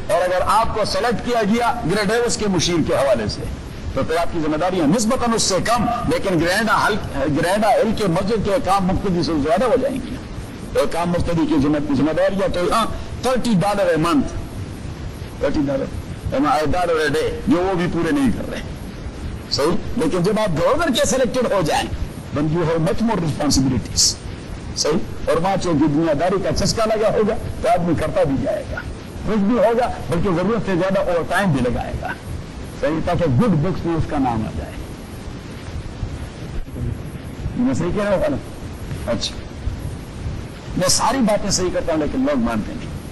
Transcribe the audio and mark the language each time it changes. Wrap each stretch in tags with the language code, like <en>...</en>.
<ur>اور اگر آپ کو سلیکٹ کیا گیا گرینڈا ہلس کے مشیر کے حوالے سے, تو پھر آپ کی ذمہ داریاں نسبتاً اس سے کم, لیکن گرینڈا ہل کے مسجد کے کام مقتدی سے زیادہ ہو جائیں گی. کام مقتدی کی ذمہ داریاں تو ہاں</ur> <en>$30 a month, $30</en> <ur>عہدہ رہے جو وہ بھی پورے نہیں کر رہے صحیح. لیکن جب آپ گورنر کے سلیکٹڈ ہو جائیں</ur> <en>then you have much more responsibilities.</en> <ur>صحیح. اور وہاں چونکہ دنیا داری کا چسکا لگا ہوگا تو آدمی کرتا بھی جائے گا کچھ بھی ہوگا, بلکہ ضرورت سے زیادہ اوور ٹائم بھی لگائے گا صحیح, تاکہ گڈ بکس میں اس کا نام آ جائے. میں صحیح کہہ رہا ہوں؟ اچھا, میں ساری باتیں صحیح کرتا ہوں لیکن لوگ مانتے نہیں,</ur>